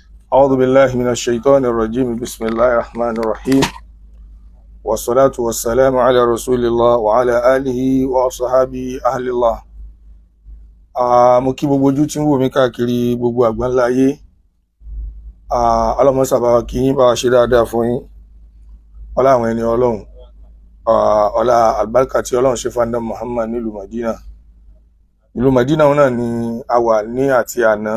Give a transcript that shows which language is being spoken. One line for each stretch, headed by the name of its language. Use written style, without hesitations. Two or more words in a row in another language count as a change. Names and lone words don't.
Arabic: أعوذ بالله من الشيطان الرجيم بسم الله الرحمن الرحيم والصلاة والسلام على رسول الله وعلى آله وصحابه أهل الله.
Yoruba: Mo kí gbogbo ojú tí ń wò mí káàkiri gbogbo àgbáńlá ayé. Ọlọ́run sábà wa kí yín bá wa ṣe dáadáa fún yín. Ọlá àwọn ẹni Ọlọ́run. Ọlá àlùbáríkà tí Ọlọ́run ṣe fún Ànábì Muhammad nílùú Madina. Ìlú Madina náà ni a wà ní àti àná.